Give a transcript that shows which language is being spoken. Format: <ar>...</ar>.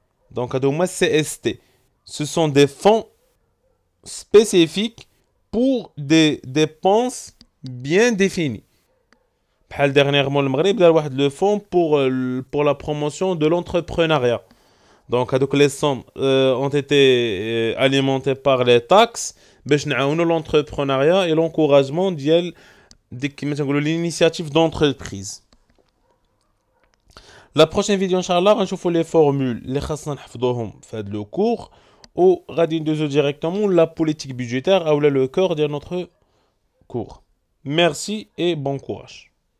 <ar>دونك هادو هما سي اس تي</ar> <fr>ce sont des fonds spécifiques pour des dépenses bien définies.</fr> <ar>بحال</ar> <fr>dernièrement</fr> <ar>المغرب دار واحد لو فون</ar> <fr>pour la promotion de l'entrepreneuriat. Donc هذوك les sommes ont été alimentées par les taxes</fr> <ar>باش نعاونوا</ar> <fr>l'entrepreneuriat et l'encouragement</fr> <ar>ديال ديك كيما تنقولوا</ar> <fr>l'initiative d'entreprise. La prochaine vidéo inchallah</fr> <ar>غنشوفوا</ar> <fr>les formules</fr> <ar>اللي خاصنا نحفظوهم في هذا لو كور</ar> <fr>ou</fr> <ar>غادي ندوزو</ar> <fr>directement la politique budgétaire ou le cœur de notre cours. Merci et bon courage.</fr>